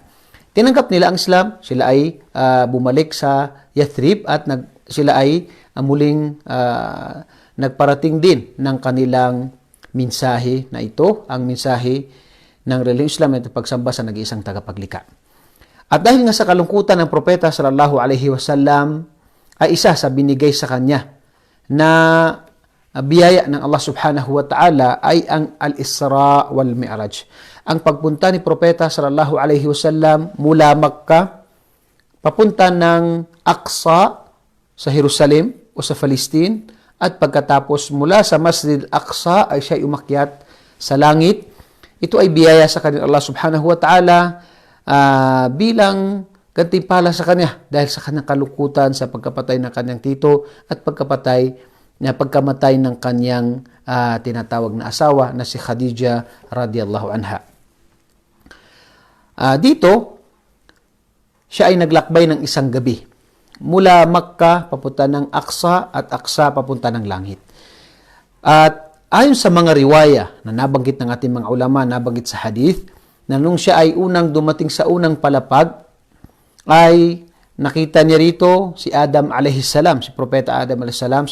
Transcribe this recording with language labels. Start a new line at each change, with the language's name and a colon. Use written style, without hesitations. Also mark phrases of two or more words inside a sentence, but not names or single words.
Filipino: Tinanggap nila ang Islam, sila ay bumalik sa Yathrib at sila ay muling nagparating din ng kanilang mensahe na ito, ang mensahe ng relihiyong Islam na ito pagsamba sa nag-iisang tagapaglikha. At dahil nga sa kalungkutan ng Propeta
Arabic: صلى الله عليه وسلم
Filipino: ay isa sa binigay sa kanya na biyaya ng Allah
Arabic: سبحانه وتعالى
Filipino: ay ang Al-Isra wal Mi'raj. Ang pagpunta ni Propeta
Arabic: صلى الله عليه وسلم
Filipino: mula Makkah papunta ng Aqsa sa Jerusalem o sa Palestine at pagkatapos mula sa Masjid Al-Aqsa ay siya umakyat sa langit. Ito ay biyaya sa kanya Allah
Arabic: سبحانه وتعالى
Filipino: bilang gantimpala sa kanya dahil sa kanyang kalungkutan sa pagkapatay ng kanyang tito at pagkapatay na pagkamatay ng kanyang tinatawag na asawa na si Khadija
Arabic: رضي الله عنها.
Filipino: Dito, siya ay naglakbay ng isang gabi mula Makkah papunta ng Aqsa at Aqsa papunta ng langit. At ayon sa mga riwaya na nabanggit ng ating mga ulama, nabanggit sa hadith, na nung siya ay unang dumating sa unang palapag, ay nakita niya rito si Adam
Arabic: عليه السلام,
Filipino: si Propeta Adam
Arabic: عليه السلام.